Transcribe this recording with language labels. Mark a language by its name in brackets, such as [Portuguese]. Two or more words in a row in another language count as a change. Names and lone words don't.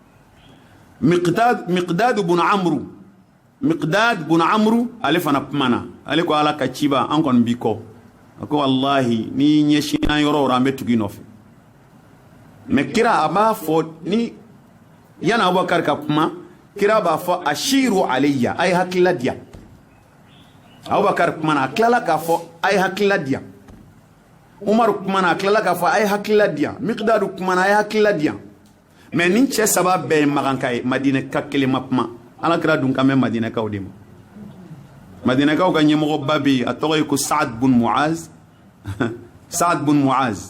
[Bambara] Miqdad bun Amru ale fana kumana ale ko Ala ka ci b'an kɔni b'i kɔ a ko wallahi ni ɲɛsinna yɔrɔ o yɔrɔ an bɛ tugu i nɔfɛ mais kira a b'a fɔ ni yana Abubakar ka kuma kira b'a fɔ [Arabic] أشيروا علي [Bambara] a ye hakilila diya Abubakar kumana a tilala k'a fɔ a ye hakilila diya Umaru kumana a tilala k'a fɔ a ye hakilila diya Miqdadu kumana a ye hakilila diya mais nin cɛ saba bɛɛ ye maganka ye Madinɛka kelen ma kuma Ala kira dun kan bɛ Madinɛkaw de ma Madinɛkaw ka ɲɛmɔgɔba bɛ yen a tɔgɔ ye ko Saad bun Muaz Saad bun Muaz